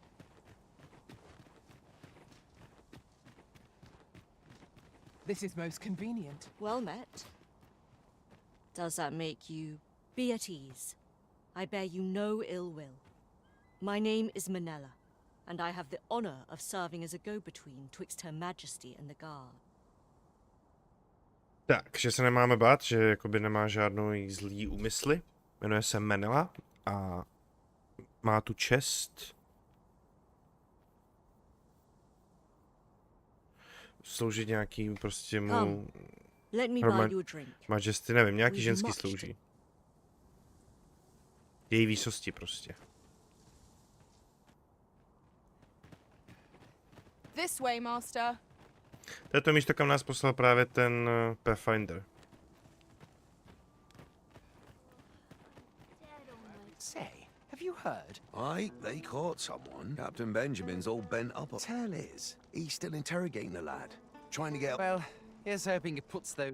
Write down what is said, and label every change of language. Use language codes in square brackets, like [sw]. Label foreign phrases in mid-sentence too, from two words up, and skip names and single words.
[en] This is most convenient. Well met. Does that make you be at ease? I bear you no ill will. My name is Manella, and I have the honor of serving as a go-between twixt Her Majesty and the guard. [cs] Takže se nemáme bát, že jakoby nemá žádnou zlý úmysly. Jmenuje se Manella a má tu čest sloužit nějakým prostě mu [en] Let me buy you a drink. Majesty, [cs] nevím, nějaký ženský slouží. Její výsosti prostě. [en] This way, master. [cs] To je to místo, kam nás poslal právě ten Pathfinder. [en] Say, have you heard? Aye, they caught someone. Captain Benjamin's all bent up. Tell is, he's still interrogating the lad. Trying to get... Well, here's hoping it puts those...